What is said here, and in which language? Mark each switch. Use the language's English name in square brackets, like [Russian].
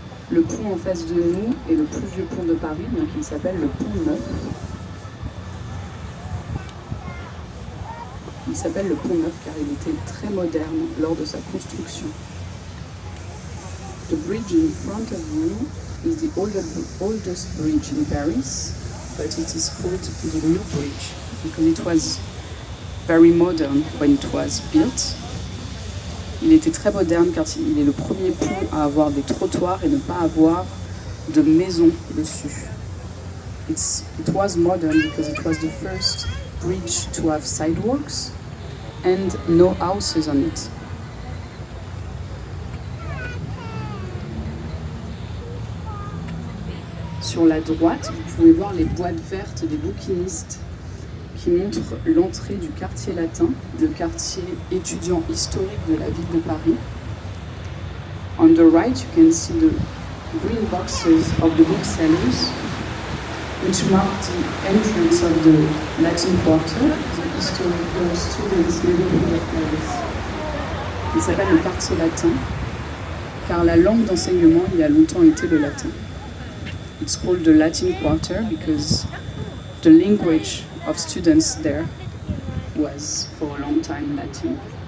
[French] Le pont en face de nous est le plus vieux pont de Paris, donc il s'appelle le Pont Neuf. Il s'appelle le Pont Neuf car il était très moderne lors de sa construction. [English] The bridge in front of you is the oldest bridge in Paris, but it is called the New Bridge because it was very modern when it was built. [French] Il était très moderne car il est le premier pont à avoir des trottoirs et ne pas avoir de maisons dessus. [English] It was modern because it was the first bridge to have sidewalks and no houses on it. [French] Sur la droite, vous pouvez voir les boîtes vertes des bouquinistes qui montrent l'entrée du quartier latin, le quartier étudiant historique de la ville de Paris. [English] On the right, you can see the green boxes of the booksellers, which mark the entrance of the Latin Quarter, the historical students' neighborhood of Paris. [French] Il s'appelle le quartier latin, car la langue d'enseignement il y a longtemps été le latin. [English] It's called the Latin Quarter because the language of students there was for a long time Latin.